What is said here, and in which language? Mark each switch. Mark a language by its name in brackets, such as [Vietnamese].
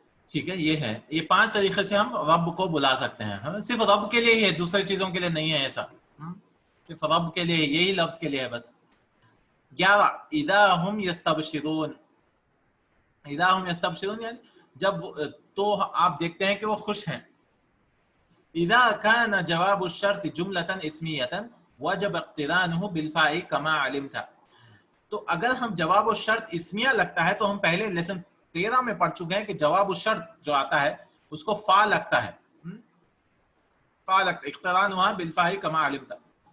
[Urdu] ٹھیک ہے، یہ ہے، یہ 5 طریقے سے ہم رب کو بلا سکتے ہیں. صرف رب کے لیے ہی ہے، دوسری چیزوں کے لیے نہیں ہے ایسا، صرف رب کے لیے، یہی لفظ کے لیے ہے بس. 11 [Arabic] اذا هم یستبشرون، اذا هم یستبشرون [Urdu] یعنی جب، تو آپ دیکھتے ہیں کہ وہ خوش ہیں. [Arabic] اذا كان جواب الشرط جملة اسمية وجب اقترانه بالفاء كما علمت. [Urdu] تو اگر ہم جواب الشرط اسمیہ لگتا ہے، تو ہم پہلے لیسن 13 میں پڑھ چکے ہیں کہ جواب الشرط جو آتا ہے اس کو فا لگتا ہے، فا لگتا ہے، [Arabic] اقترانها بالفاء كما علمت.